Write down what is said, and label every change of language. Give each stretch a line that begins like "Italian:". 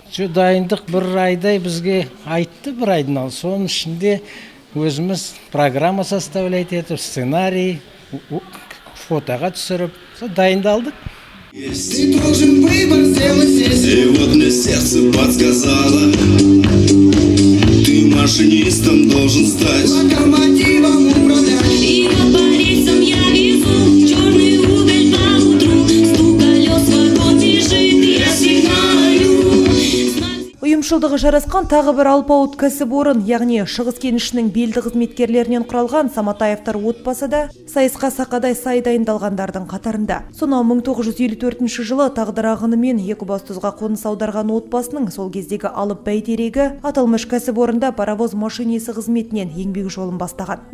Kazakh: Дайындық бір айдай бізге айтты, бір айдың ал. Соның ішінде өзіміз
Russian: программа составлять
Kazakh: етіп, сценарий, фотоға түсіріп, дайындалдық.
Russian: Ты должен выбор сделать здесь. И вот мне сердце подсказало, ты машинистом должен стать, локомотивом управлять. И над Борисом я везу черный уголь по утру. Стук колес, вагон бежит, я сигналю.
Kazakh: Ұйымшылдығы жарасқан тағы бір алпауыт кәсіпорын, яғни Шығыс кенішінің белді қызметкерлерінен құралған Саматаевтар отбасы да сайысқа сақадай сай дайындалғандардың қатарында. Сонау 1954 жылы тағдыр ағынымен Екібастұзға қоныс аударған отбасының сол кездегі алып бәйтерегі аталмыш кәсіпорында паровоз машинисі қызметінен еңбек жолын бастаған.